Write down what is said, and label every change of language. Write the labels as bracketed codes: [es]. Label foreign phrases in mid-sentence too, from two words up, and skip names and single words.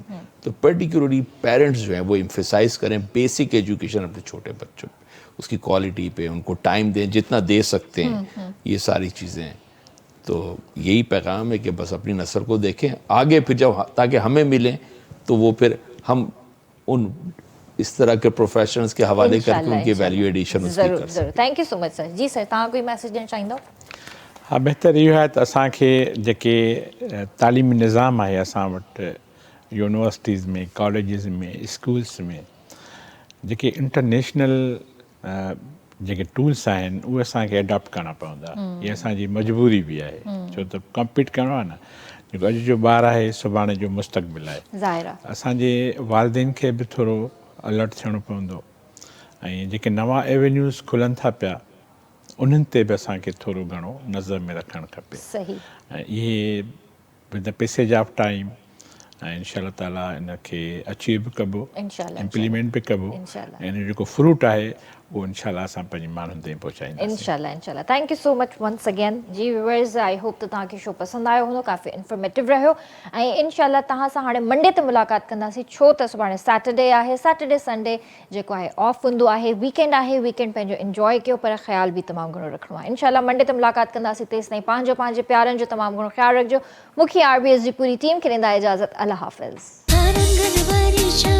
[ur] تو پرٹیکولرلی پیرنٹس جو ہیں وہ ایمفیسائز کریں [en] basic education [ur] اپنے چھوٹے بچوں پے، اس کی کوالٹی پے، ان کو ٹائم دیں جتنا دے سکتے ہیں، یہ ساری چیزیں. تو یہی پیغام ہے کہ بس اپنی نسل کو دیکھیں آگے، پھر جب تاکہ ہمیں ملیں تو وہ پھر ہم ان اس طرح کے پروفیشنلز کے حوالے کر کے ان کی [en] value addition [ur] उसकी ज़रूर कर [en] ज़रूर. thank you so much sir. जी सर, [sd] तव्हां कोई मैसेज ॾियणु चाहींदव? हा, बहितर इहो आहे त असांखे जेके तालीमी निज़ाम आहे असां वटि यूनिवर्सिटीज़ में, कॉलेजिस में, स्कूल्स में, जेके इंटरनेशनल जेके टूल्स आहिनि उहे असांखे एडॉप्ट करणा पवंदा. इहा असांजी मजबूरी बि आहे, छो त कॉम्पीट करिणो आहे न. जेको अॼु जो ॿारु आहे सुभाणे जो मुस्तक़बिल आहे. ज़ाहिर आहे. असांजे वालिदेन खे बि थोरो अलर्ट थियणो पवंदो, ऐं जेके नवां एवेन्यूज़ खुलनि था पिया उन्हनि ते बि असांखे थोरो घणो नज़र में रखणु खपे. सही. ऐं इहे [en] with the passage of time [sd] ऐं [ar] إن شاء الله تعالى [sd] इनखे अचीव बि कबो, इंशाअल्लाह. इम्प्लीमेंट बि कबो, इंशाअल्लाह. ऐं इनजो जेको फ्रूट आहे उहो इंशाअल्लाह असां पंहिंजे माण्हुनि ताईं पहुचाईंदासीं. इंशाल्लाह इंशाल्लाह. [en] thank you so much once again. [sd] जी व्यूअर्स, [en] I hope [sd] त तव्हांखे शो पसंदि आयो हूंदो, काफ़ी इंफॉर्मेटिव रहियो. ऐं इंशाल्लाह तव्हां सां हाणे मंडे ते मुलाक़ात कंदासीं, छो त सुभाणे सैटरडे आहे. [en] Saturday Sunday [sd] जेको आहे ऑफ हूंदो आहे, वीकेंड आहे. वीकेंड पंहिंजो इंजॉय कयो, पर ख़्याल बि तमामु घणो रखिणो आहे. इंशाल्लाह मंडे ते मुलाक़ात कंदासीं. तेसि ताईं पंहिंजे प्यारनि जो तमामु घणो ख़्यालु रखिजो. मूंखे RBS जी पूरी टीम खे ॾींदा इजाज़त.